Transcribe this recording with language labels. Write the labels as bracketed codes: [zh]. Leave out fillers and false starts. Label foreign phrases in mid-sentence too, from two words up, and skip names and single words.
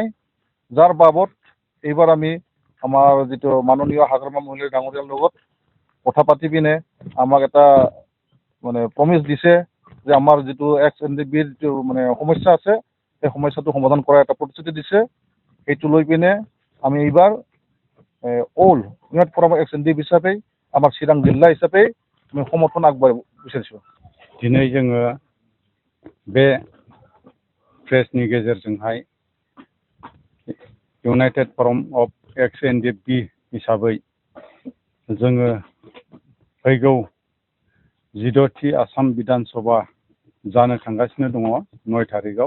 [as] যাৰ বাবদ এইবাৰ আমি আমাৰ যিটো মাননীয় হাগ্ৰামা মহিলা ডাঙৰীয়াৰ লগত কথা পাতি পিনে আমাক এটা মানে প্ৰমিছ দিছে যে আমাৰ যিটো XNDPৰ যিটো মানে সমস্যা আছে সেই সমস্যাটো সমাধান কৰাৰ এটা প্ৰতিশ্ৰুতি দিছে। সেইটো লৈ পিনে আমি এইবাৰ অল ইউনাইটেড ফৰাম XNDP হিচাপে আমাৰ চিৰাং জিলা হিচাপে আমি সমৰ্থন আগবঢ়াব বিচাৰিছোঁ। [brx] दिनै जोङो बे प्रेसनि गेजेरजोंहाय इउनाइटेड फराम अफ XNDP हिसाबै जोङो फैगौ 16थि आसाम बिधान सभा जानो थांगासिनो दङ 9 थारिखआव।